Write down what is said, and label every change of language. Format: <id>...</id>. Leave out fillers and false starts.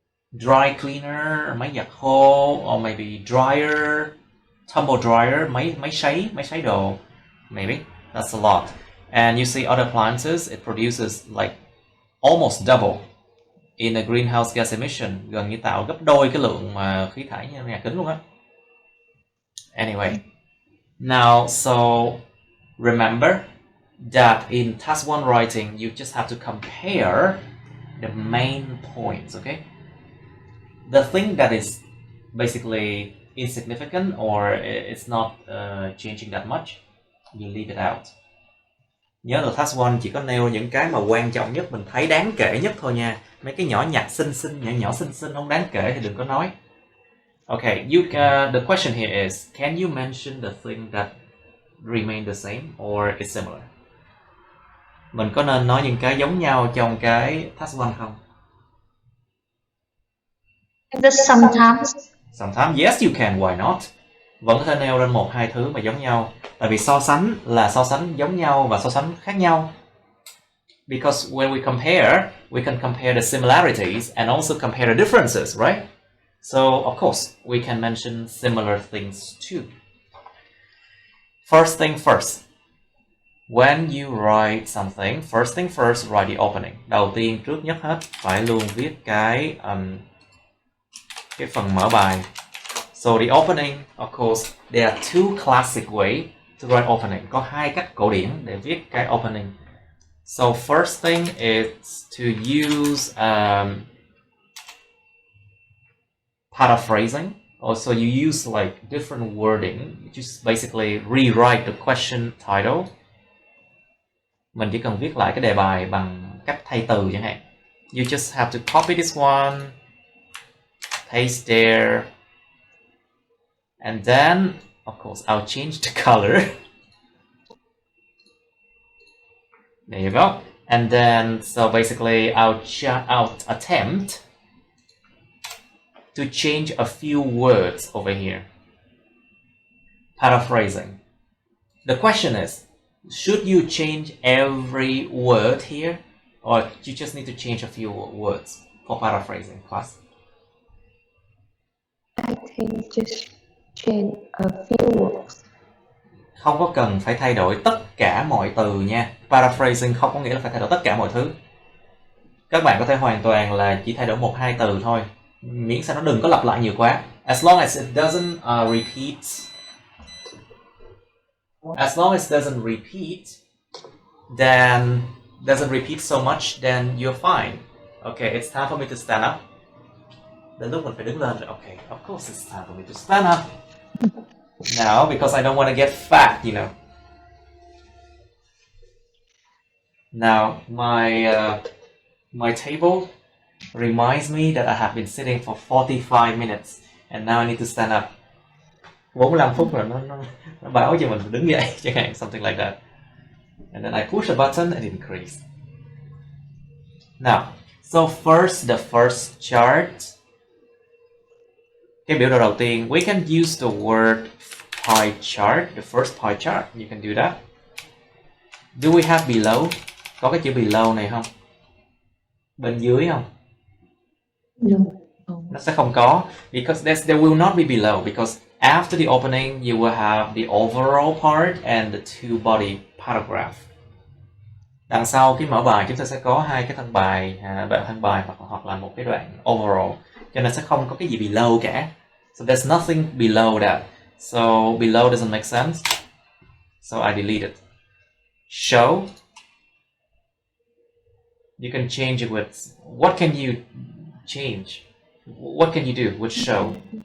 <en>Dry cleaner,</en> <vi>máy giặt khô,</vi> <en>or maybe dryer, tumble dryer,</en> <vi>máy sấy đồ,</vi> <en>maybe. That's a lot. And you see other appliances, it produces like almost double in a greenhouse gas emission,</en> <vi>gần như tạo gấp đôi cái lượng mà khí thải nhà kính luôn á.</vi> <en>Anyway, now so remember that in task 1 writing you just have to compare the main points, okay? The thing that is basically insignificant or it's not changing that much, you leave it out.</en> <vi>Nhớ là task 1 chỉ có nêu những cái mà quan trọng nhất, mình thấy đáng kể nhất thôi nha. Mấy cái nhỏ nhặt nhỏ xinh không đáng kể thì đừng có nói.</vi> <en>Okay, the question here is, can you mention the thing that remain the same or is similar?</en> <vi>Mình có nên nói những cái giống nhau trong cái task 1 không?</vi> <en>Sometimes, yes you can, why not?</en> <vi>Vẫn có thể nêu lên 1-2 thứ mà giống nhau. Tại vì so sánh là so sánh giống nhau và so sánh khác nhau.</vi> <en>Because when we compare, we can compare the similarities and also compare the differences, right? So, of course, we can mention similar things too. First thing first. When you write something, first thing first, write the opening.</en> <vi>Đầu tiên, trước nhất hết, phải luôn viết cái phần mở bài.</vi> <en>So the opening, of course, there are two classic way to write opening.</en> <vi>Có hai cách cổ điển để viết cái opening.</vi> <en>So first thing is to use paraphrasing. Also, you use like different wording. You just basically rewrite the question title.</en> <vi>Mình chỉ cần viết lại cái đề bài bằng cách thay từ chẳng hạn.</vi> <en>You just have to copy this one, paste there, and then, of course, I'll change the color. There you go. And then, so basically, I'll attempt to change a few words over here. Paraphrasing. The question is, should you change every word here, or you just need to change a few words for paraphrasing class? I think just change a few words.</en> <vi>Không có cần phải thay đổi tất cả mọi từ nha. Paraphrasing không có nghĩa là phải thay đổi tất cả mọi thứ. Các bạn có thể hoàn toàn là chỉ thay đổi 1-2 từ thôi, miễn sao nó đừng có lặp lại nhiều quá.</vi> <en>As long as it doesn't repeat. As long as it doesn't repeat so much, then you're fine. Okay, it's time for me to stand up.</en> <vi>Đến lúc mình phải đứng lên rồi.</vi> <en>Okay, of course it's time for me to stand up. Now, because I don't want to get fat, you know. Now, my table reminds me that I have been sitting for 45 minutes, and now I need to stand up.</en> <vi>45 phút rồi nó báo cho mình đứng dậy chẳng hạn,</vi> <en>something like that. And then I push a button and increase. Now, so first, the first chart.</en> <vi>Cái biểu đồ đầu tiên,</vi> <en>we can use the word pie chart, the first pie chart. You can do that. Do we have below?</en> <vi>Có cái chữ below này không? Bên dưới không?</vi> <en>No.</en> <vi>Nó sẽ không có,</vi> <en>because there will not be below, because after the opening you will have the overall part and the two body paragraph.</en> <vi>Đằng sau cái mở bài chúng ta sẽ có hai cái thân bài, hoặc là một cái đoạn overall, cho nên sẽ không có cái gì below cả.</vi> <en>So there's nothing below that. So below doesn't make sense. So I delete it. Show. You can change it with, what can you change? What can you do with show?</en>